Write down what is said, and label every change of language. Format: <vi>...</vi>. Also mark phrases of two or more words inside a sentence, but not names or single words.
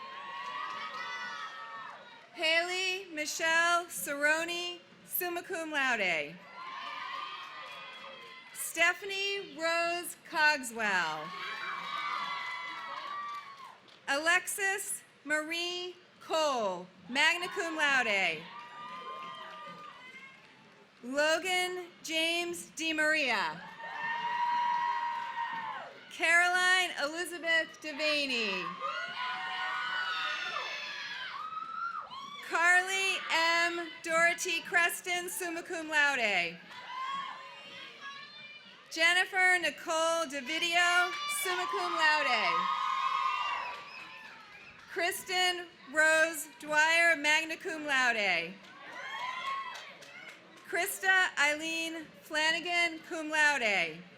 <en>Haley Michelle Cerrone,</en> <la>summa cum laude.</la> <en>Stephanie Rose Cogswell. Alexis Marie Cole,</en> <la>magna cum laude.</la> <en>Logan James DiMaria. Caroline Elizabeth Devaney. Carly M. Dorothy Creston,</en> <la>summa cum laude.</la> <en>Jennifer Nicole DeVideo,</en> <la>summa cum laude.</la> <en>Kristen Rose Dwyer,</en> <la>magna cum laude.</la> <en>Krista Eileen Flanagan,</en> <la>cum laude.</la>